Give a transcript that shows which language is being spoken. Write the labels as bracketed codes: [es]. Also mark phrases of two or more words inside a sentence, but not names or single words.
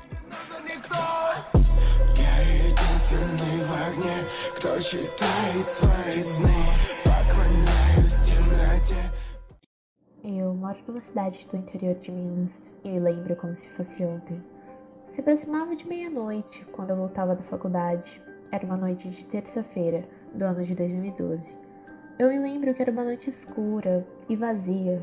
[ru] Никто. Я единственный в огне, кто считает свои сны. Поклоняюсь темноте. [pt] Eu moro numa cidade do interior de Minas e lembro como se fosse ontem. Se aproximava de meia-noite quando eu voltava da faculdade. Era uma noite de terça-feira do ano de 2012. Eu me lembro que era uma noite escura e vazia.